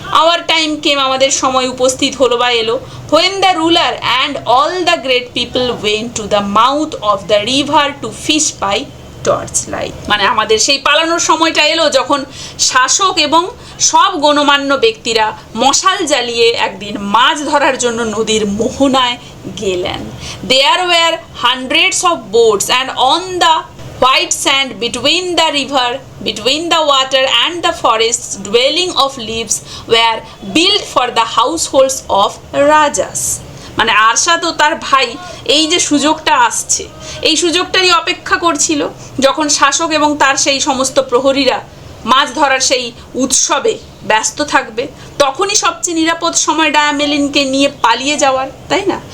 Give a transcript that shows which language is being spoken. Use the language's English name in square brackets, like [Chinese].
[English] our time came, [Bangla] আমাদের সময় উপস্থিত হলো বা এলো। [English] when the ruler and all the great people went to the mouth of the river to fish by torch light, [Bangla] মানে আমাদের সেই পালানোর সময়টা এলো যখন শাসক এবং সব গণ্যমান্য ব্যক্তিরা মশাল জ্বালিয়ে একদিন মাছ ধরার জন্য নদীর মোহনায় গেলেন। [English] There were hundreds of boats and on the white sand between the river, between the water and the forests, dwelling of leaves were built for the households of rajas. [Bangla] মানে আরশাদ ও তার ভাই এই যে সুযোগটা আসছে, এই সুযোগটারই অপেক্ষা করছিল, যখন শাসক এবং তার সেই সমস্ত প্রহরীরা মাছ ধরার সেই উৎসবে ব্যস্ত থাকবে, তখনই সবচেয়ে নিরাপদ সময় ডায়ামেলিনকে নিয়ে পালিয়ে যাওয়ার, তাই না?